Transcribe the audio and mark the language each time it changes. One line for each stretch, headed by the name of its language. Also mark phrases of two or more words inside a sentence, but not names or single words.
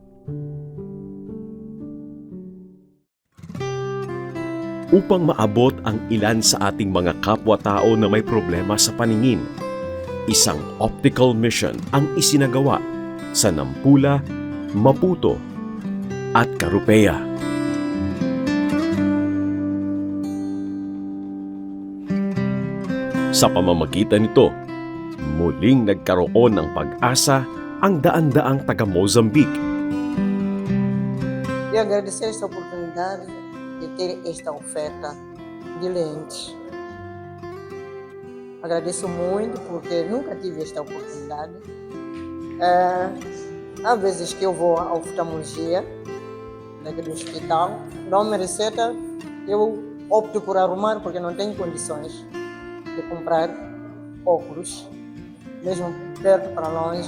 Filipino: Upang maabot ang ilan sa ating mga kapwa-tao na may problema sa paningin, isang
English: optical mission
Filipino: ang isinagawa sa Nampula, Maputo at Carupea. Sa pamamagitan nito, muling nagkaroon ng pag-asa ang daan-daang taga-Mozambique.
Portuguese: E agradecer esta oportunidade de ter esta oferta de lentes. Agradeço muito porque nunca tive esta oportunidade. Há vezes que eu vou à oftalmologia, naquele hospital, dão uma receita, eu opto por arrumar porque não tenho condições de comprar óculos, mesmo perto para longe.